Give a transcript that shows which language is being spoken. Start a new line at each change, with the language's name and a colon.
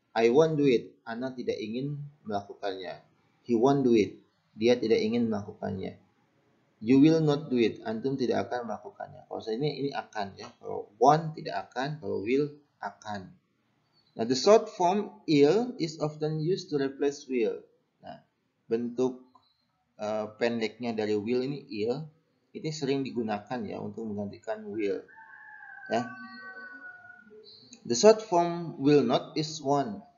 English: I won't do it,
Indonesian: Ana tidak ingin melakukannya.
English: He won't do it,
Indonesian: dia tidak ingin melakukannya.
English: You will not do it,
Indonesian: antum tidak akan melakukannya. Kalau saya ini akan ya. Kalau won't tidak akan, kalau will akan.
English: Nah, the short form ill is often used to replace will.
Indonesian: Nah, bentuk pendeknya dari will ini ill, ini sering digunakan ya untuk menggantikan will. Ya.
English: The short form will not is want.